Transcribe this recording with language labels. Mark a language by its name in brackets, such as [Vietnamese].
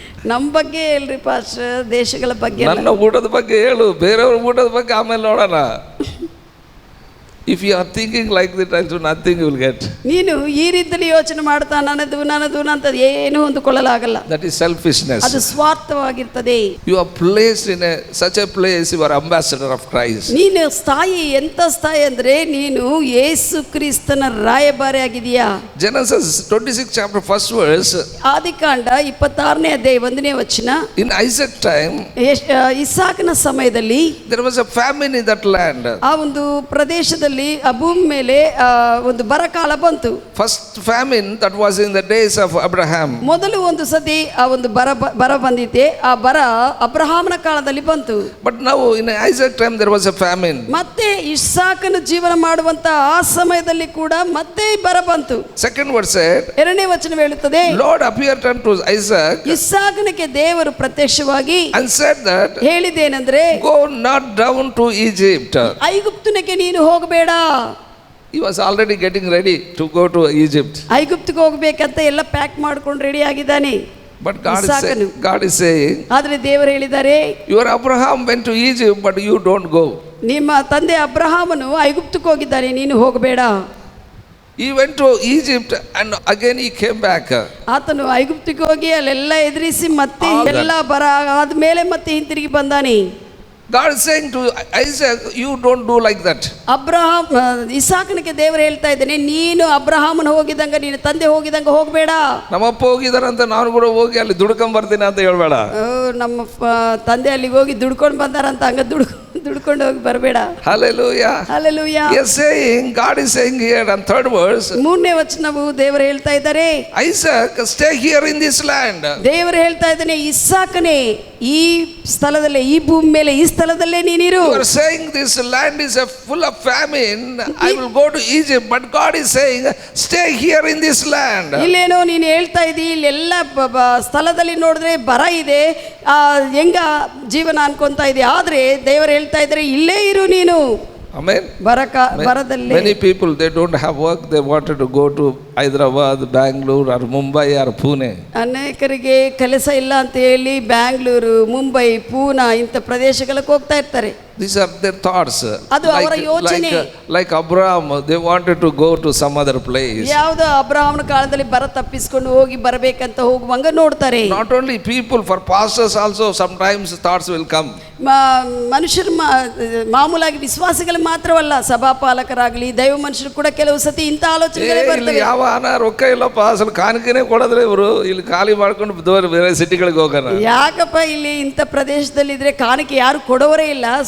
[Kannada] ನಮ್ಮ ಬಗ್ಗೆ ಹೇಳ್ರಿ ಪಾಸ್ಟರ್, ದೇಶಗಳ ಬಗ್ಗೆ. ನನ್ನ ಊಟದ ಬಗ್ಗೆ ಹೇಳು, ಬೇರೆಯವ್ರ ಊಟದ ಬಗ್ಗೆ ಆಮೇಲೆ ನೋಡೋಣ. [English] If you are thinking like that, also nothing you will get. [Kannada] ನೀನು ಈ ರೀತಿಯಲ್ಲಿ ಯೋಚನೆ ಮಾಡ್ತಾ ನನ್ನದು ಅಂತ ಏನು ಹೊಂದಿಕೊಳ್ಳಲಾಗಲ್ಲ. [English] That is selfishness. [Kannada] ಅದು ಸ್ವಾರ್ಥವಾಗಿರ್ತದೆ. [English] You are placed in such a place, you are ambassador of Christ. [Kannada] ನೀನು ಸ್ಥಾಯಿ, ಎಂತ ಸ್ಥಾಯಿ ಅಂದ್ರೆ ನೀನು ಯೇಸು ಕ್ರಿಸ್ತನ ರಾಯಭಾರಿ ಆಗಿದೀಯಾ. [English] Genesis 26 chapter 1st verse. [Kannada] ಆದಿಕಾಂಡ 26ನೇ ಅಧ್ಯಾಯ 1ನೇ ವಚನ. [English] In Isaac time, [Kannada] ಇಸಾಕನ ಸಮಯದಲ್ಲಿ [English] there was a famine in that land. [Kannada] ಆ ಒಂದು ಪ್ರದೇಶದಲ್ಲಿ ಆ ಭೂಮಿ ಮೇಲೆ ಒಂದು ಬರಕಾಲ ಬಂತು. [English] First famine that was in the days of Abraham. [Kannada] ಮೊದಲು ಒಂದು ಸತಿ ಆ ಒಂದು ಬರ ಬಂದಿದೆ. ಆ ಬರ ಅಬ್ರಹಾಮನ ಕಾಲದಲ್ಲಿ ಬಂತು. [English] But now in Isaac time there was a famine. [Kannada] ಮತ್ತೆ ಇಸಾಕನ ಜೀವನ ಮಾಡುವಂತ ಆ ಸಮಯದಲ್ಲಿ ಕೂಡ ಮತ್ತೆ ಬರ ಬಂತು. [English] Second word said, [Kannada] ಎರಡನೇ ವಚನ ಹೇಳುತ್ತದೆ, [English] Lord appeared unto Isaac. [Kannada] ಇಸಾಕನಿಗೆ ದೇವರು ಪ್ರತ್ಯಕ್ಷವಾಗಿ [English] and said that, [Kannada] ಹೇಳಿದೇನೆಂದ್ರೆ, [English] go not down to Egypt. [Kannada] ಐಗುಪ್ತನಿಗೆ ನೀನು ಹೋಗಬೇಡ. [English] He was already getting ready to go to Egypt. [Kannada] ಐಗುಪ್ತಿಗೆ ಹೋಗಬೇಕಂತ ಎಲ್ಲ ಪ್ಯಾಕ್ ಮಾಡ್ಕೊಂಡು ರೆಡಿ ಆಗಿದ್ದಾನೆ. [English] But God is saying, [Kannada] ಆದರೆ ದೇವರು ಹೇಳಿದ್ದಾರೆ, [English] your Abraham went to Egypt but you don't go. [Kannada] ನಿಮ್ಮ ತಂದೆ ಅಬ್ರಹಾಮನು ಐಗುಪ್ತಕ್ಕೆ ಹೋಗಿದ್ದಾನೆ, ನೀನು ಹೋಗಬೇಡ. [English] He went to Egypt and again he came back. [Kannada] ಆತನು ಐಗುಪ್ತಿಗೆ ಹೋಗಿ ಅಲ್ಲೆಲ್ಲ ಎದುರಿಸಿ ಮತ್ತೆ ಎಲ್ಲ ಬರ ಆದ್ಮೇಲೆ ಮತ್ತೆ ಹಿಂತಿರುಗಿ ಬಂದಾನೆ. [English] God is saying to Isaac, you don't do like that. [Kannada] ಇಸಾಕನಿಗೆ ದೇವರು ಹೇಳ್ತಾ ಇದ್ದಾನೆ, ನೀನು ಅಬ್ರಹಾಮನ ಹೋಗಿದಂಗ ನೀನು ತಂದೆ ಹೋಗಿದಂಗ ಹೋಗಬೇಡ. ನಮ್ಮಪ್ಪ ಹೋಗಿದಾರಂತ ನಾನು ಕೂಡ ಹೋಗಿ ಅಲ್ಲಿ ದುಡ್ಕೊಂಡ್ ಬರ್ತೀನಿ ಅಂತ ಹೇಳ್ಬೇಡ. ನಮ್ಮ ತಂದೆ ಅಲ್ಲಿಗೆ ಹೋಗಿ ದುಡ್ಕೊಂಡು ಬಂದಾರಂತ ಹಂಗ ದುಡ್ಕೊಂಡು ಹೋಗಿ ಬರಬೇಡ. [English] Hallelujah. [Kannada] Hallelujah. [English] Yes, saying, God is saying here on third verse, [Kannada] ಮೂರನೇ ವಚನವು ದೇವರು ಹೇಳ್ತಾ ಇದ್ದಾರೆ, [English] Isaac, stay here in this land. [Kannada] ದೇವರು ಹೇಳ್ತಾ ಇದ್ದಾನೆ, ಇಸ್ಸಾಕನೇ ಈ ಸ್ಥಳದಲ್ಲೇ, ಈ ಭೂಮಿ ಮೇಲೆ, ಈ ಸ್ಥಳದಲ್ಲೇ ನೀನಿರು. [English] You are saying this land is full of famine. I will go to Egypt, but God is saying, stay here in this land. [Kannada] ಇಲ್ಲೇನೋ ನೀನು ಹೇಳ್ತಾ ಇದ್ದೀ, ಇಲ್ಲೆಲ್ಲ ಸ್ಥಳದಲ್ಲಿ ನೋಡಿದ್ರೆ ಬರ ಇದೆ, ಹೆಂಗ ಜೀವನ ಅನ್ಕೊಂತ ಇದೆ, ಆದ್ರೆ ದೇವರು ಹೇಳ್ತಾ ಇದ್ದಾರೆ, ಇಲ್ಲೇ ಇರು ನೀನು. [English] Amen. [Kannada] ಬರದಲ್ಲಿ [English] Many people, they don't have work, they wanted to go to Hyderabad, Bangalore or Mumbai or Pune. [Kannada] ಅನೇಕರಿಗೆ ಕೆಲಸ ಇಲ್ಲ ಅಂತ ಹೇಳಿ ಬ್ಯಾಂಗ್ಳೂರು, ಮುಂಬೈ, ಪೂನಾ ಇಂಥ ಪ್ರದೇಶಗಳಿಗೆ ಹೋಗ್ತಾ ಇರ್ತಾರೆ. [English] These are their thoughts. [Kannada] ಅದು ಅವರ ಯೋಚನೆ. [English] Like Abraham, they wanted to go to some other place. [Kannada] ಯಾವುದೋ ಅಬ್ರಹಾಮನ ಕಾಲದಲ್ಲಿ ಬರ ತಪ್ಪಿಸಿಕೊಂಡು ಹೋಗಿ ಬರಬೇಕಂತ ಹೋಗುವಂಗ ನೋಡ್ತಾರೆ. [English] Not only people, for pastors also sometimes thoughts will come. [Kannada] ಮನುಷ್ಯರು ಮಾಮೂಲಾಗಿ ವಿಶ್ವಾಸಿಗಳು ಮಾತ್ರವಲ್ಲ, ಸಭಾಪಾಲಕರಾಗಲಿ ದೈವ ಮನುಷ್ಯರು ಕೂಡ ಕೆಲವು ಸತಿ ಇಂಥ ಆಲೋಚನೆಗಳೇ ಬರ್ತವೆ. ಯಾವ ಹಣ ರೊಕ್ಕ ಇಲ್ಲಪ್ಪ, ಅಸಲು ಕಾಣಿಕೆನೆ ಕೊಡದ್ರೆ ಇವರು ಇಲ್ಲಿ ಖಾಲಿ ಮಾಡ್ಕೊಂಡು ಬೇರೆ ಸಿಟಿಗಳಿಗೆ ಹೋಗೋಣ. ಯಾಕಪ್ಪ ಇಲ್ಲಿ ಇಂಥ ಪ್ರದೇಶದಲ್ಲಿ ಇದ್ರೆ ಕಾಣಿಕೆ ಯಾರು ಕೊಡೋರೇ ಇಲ್ಲ,